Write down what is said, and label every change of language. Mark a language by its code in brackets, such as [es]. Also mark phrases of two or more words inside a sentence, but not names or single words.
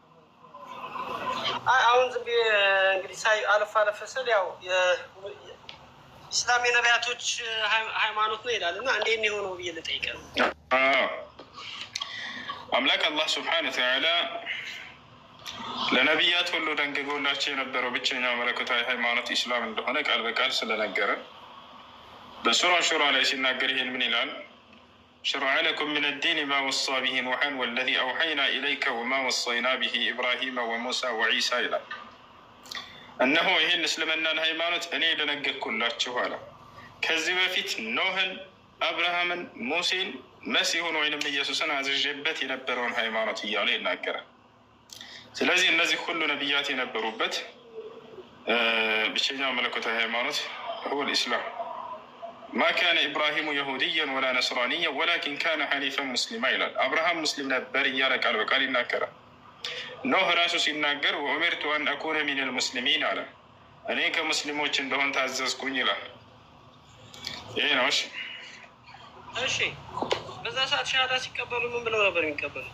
[am] አሁን ዝም ብዬ እንግዲህ ሳይ አለፍ አለፍ ስል ያው ኢስላም የነቢያቶች ሃይማኖት ነው ይላል እና እንዴት ነው የሆነው ብዬ ልጠይቅህ ነው። አምላክ አላህ [ar] سبحانه وتعالى [am] ለነቢያት ሁሉ ደንግጎላቸው የነበረው ብቸኛው መለኮታዊ ሃይማኖት ኢስላም እንደሆነ ቃል በቃል ስለነገረ በሱራ ሹራ ላይ ሲናገር ይሄን ምን ይላል? [ar] شرع لكم من الدين ما وصى به نوحا والذي أوحينا إليك وما وصينا به إبراهيم وموسى وعيسى إلى أنه [am] ይህን እስልምናን ሃይማኖት እኔ ደነገግኩላችሁ አለ። ከዚህ በፊት ኖህን፣ አብርሃምን፣ ሙሴን፣ መሲሁን ወይንም ኢየሱስን አዝዤበት የነበረውን ሃይማኖት እያለ ይናገራል። ስለዚህ እነዚህ ሁሉ ነቢያት የነበሩበት ብቸኛው መለኮታዊ ሃይማኖት [ar] هو الإسلام. ما كان إبراهيم يهوديا ولا نصرانيا ولكن كان حنيفا مسلما [am] ይላል። አብርሃም ሙስሊም ነበር እያለ ቃል በቃል ይናገራል። ኖህ ራሱ ሲናገር [ar] وأمرت أن أكون من المسلمين [am] አለ። እኔ ከሙስሊሞች እንደሆን ታዘዝኩኝ ይላል። ይሄ ነው። እሺ በዛ ሰዓት ሻሃዳ ሲቀበሉ ምን ብለው ነበር የሚቀበሉት?